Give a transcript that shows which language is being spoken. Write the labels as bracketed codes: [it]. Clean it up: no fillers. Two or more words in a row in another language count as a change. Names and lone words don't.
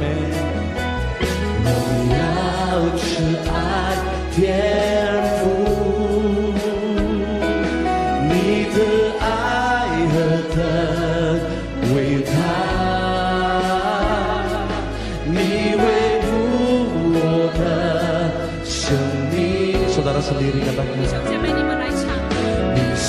[zh] 荣耀慈爱天父，你的爱何等伟大，你维护我的生命。 [id] Saudara sendiri katakan, [zh] 弟兄姐妹，你们来唱。你是